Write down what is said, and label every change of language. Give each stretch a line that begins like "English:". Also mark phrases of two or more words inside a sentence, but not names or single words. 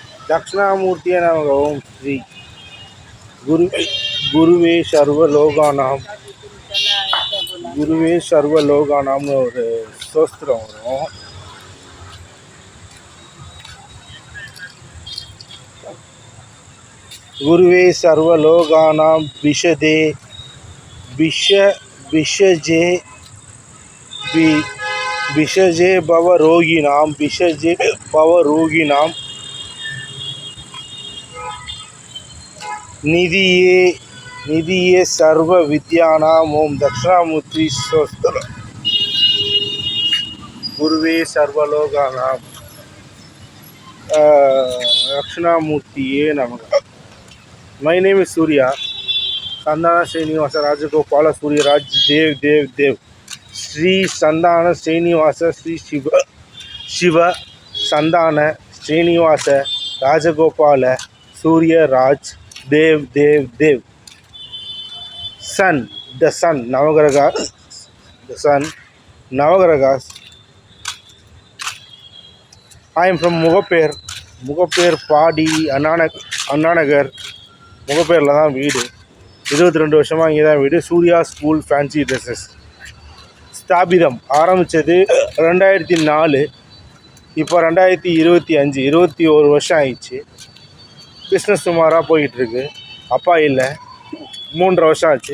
Sanskrit: दक्षिणामूर्तिये नमः। ओम श्री गुरुवे सर्वलोकानाम गुरुवे सर्वलोकानाम्னு
Tamil: ஒரு ஸ்தோத்திரம் வரும்.
Sanskrit: गुरुवे सर्वलोकानां विशदे विषजे विषजे भवरोगिणां निधिये सर्व विद्यानाम्। ओम दक्षिणामूर्ति स्तोत्रम्। गुरुवे सर्वलोकानां दक्षिणामूर्तिये नमः।
English: My name is Surya. Sandana Srinivasa Rajagopala Surya Raj Dev Sri Sandana Srinivasa Sri Shiva Sandana Srinivasa Rajagopala Surya Raj Dev Sun, the sun, Navagragas. I am from Mugapper Padi, Annanagar.
Tamil: முகப்பேரில் தான் வீடு. 22 வருஷமாக இங்கே தான் வீடு. சூர்யா
English: school fancy dresses
Tamil: ஸ்தாபிதம் ஆரம்பித்தது 2004. இப்போ 2025, 21 வருஷம் ஆயிடுச்சு. பிஸ்னஸ் சுமாராக போயிட்டுருக்கு. அப்பா இல்லை, 3.5 வருஷம் ஆச்சு.